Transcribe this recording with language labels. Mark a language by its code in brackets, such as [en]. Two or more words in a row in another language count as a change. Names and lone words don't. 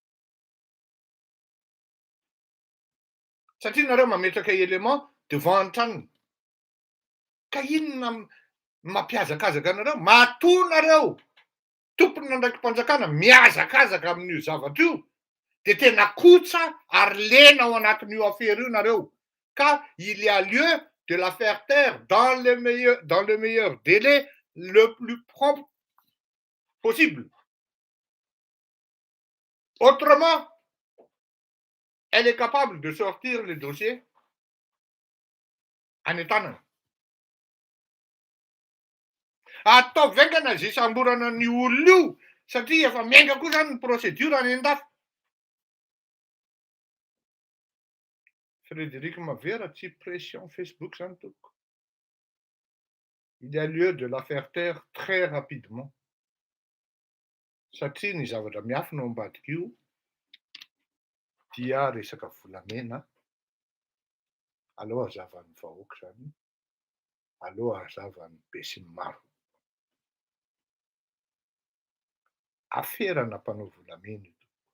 [mg] Satria nareo mametraka [fr] élément devant [mg] an-tranony. Ka inona mampiazakazaka anareo? Matoa nareo tompona ndraiky mpanjakana miazakazaka amin'io zavatra io. De tena kotsa ary lena ao anatin'io affaire io nareo. [fr] Ka il y a lieu de la faire taire dans le meilleur délai le plus prompt possible. Autrement, elle est capable de sortir le dossier en état. [mg] Atao vaingana zay samborana ny olona io satria efa miainga koa zany ny procédure any an-dafy. Frédéric Mavera, tsy pression Facebook zany toko. [fr] Il y a lieu de la faire taire très rapidement. [mg] Satria ny zavatra miafina ao ambadika io dia resaka volamena. Aleo hazavan'ny vahoaka zany. Aleo hazavan'ny be sy ny maro. Aferana mpanao volamena ito.